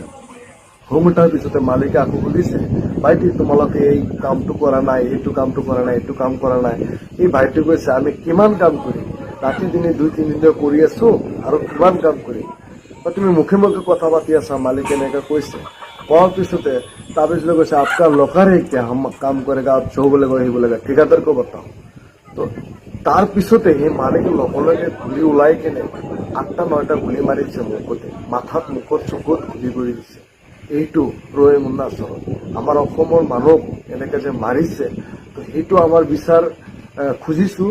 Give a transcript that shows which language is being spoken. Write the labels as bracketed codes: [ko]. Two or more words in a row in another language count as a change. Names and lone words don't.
[as] হোম উঠাৰ পিছতে মালিকে আকৌ সুধিছে, ভাইটি তোমালোকে এই কামটো কৰা নাই, এইটো কামটো কৰা নাই, এইটো কাম কৰা নাই। এই ভাইটি কৈছে আমি কিমান কাম কৰিম, ৰাতি দিনে 2-3 দিন কৰি আছো আৰু কিমান কাম কৰিম। তুমি মুখে মুখে কথা পাতি আছা, মালিকে এনেকে কৈছে। কোৱাৰ পিছতে তাৰপিছতে কৈছে আপনার লোকার [hi] है क्या, हम काम करेगा, आप जो बोलेगा वही बोलेगा, ठेकेदार को बताओ। [as] তো তাৰ পিছতে সেই মালিকে লগে গুলি ওলাই কেনে 8টা-9টা গুলি মাৰিছে মুখতে, মাথাত মুখত চকুত গুলি কৰি দিছে। এইটো ৰহিং অৰুণাচলত আমাৰ অসমৰ মানুহ এনেকে যে মাৰিছে, তো সেইটো আমাৰ বিচাৰ খুজিছোঁ।